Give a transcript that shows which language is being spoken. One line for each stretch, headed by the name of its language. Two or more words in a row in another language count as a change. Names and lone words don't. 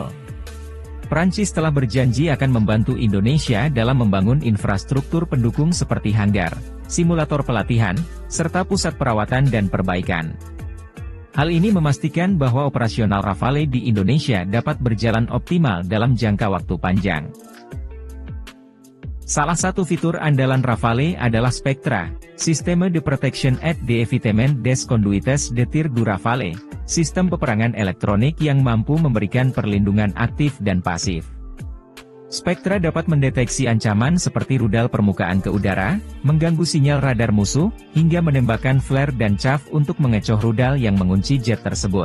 Indonesian: Prancis telah berjanji akan membantu Indonesia dalam membangun infrastruktur pendukung seperti hanggar, simulator pelatihan, serta pusat perawatan dan perbaikan. Hal ini memastikan bahwa operasional Rafale di Indonesia dapat berjalan optimal dalam jangka waktu panjang. Salah satu fitur andalan Rafale adalah Spectra,
French: Sisteme de Protection et d'Evitement des Conduites de Tir du Rafale,
Indonesian: sistem peperangan elektronik yang mampu memberikan perlindungan aktif dan pasif. Spectra dapat mendeteksi ancaman seperti rudal permukaan ke udara, mengganggu sinyal radar musuh, hingga menembakkan flare dan chaff untuk mengecoh rudal yang mengunci jet tersebut.